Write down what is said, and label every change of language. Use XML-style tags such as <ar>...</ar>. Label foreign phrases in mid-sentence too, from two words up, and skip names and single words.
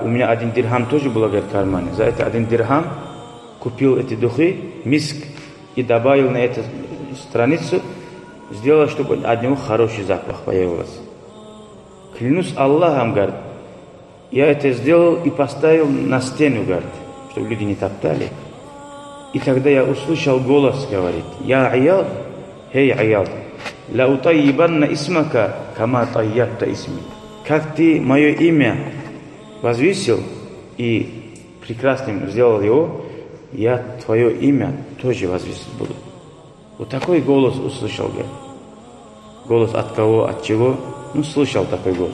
<ru>У меня 1 дирхам тоже был, говорит, в кармане. За это 1 дирхам купил эти духи, миск, и добавил на эту страницу, сделал, чтобы от него хороший запах появился. Клянусь Аллахом, говорит, я это сделал и поставил на стену, говорит, чтобы люди не топтали. И тогда я услышал голос, говорит: я Аяд, хей Аяд,</ru> <ar>لأطيبن اسمك كما طيبت اسمي.</ar> <ru>Как ты мое имя возвысил и прекрасным сделал его, я твое имя тоже возвысить буду. Вот такой голос услышал, говорит. Голос от кого, от чего? Ну, слышал такой голос.</ru>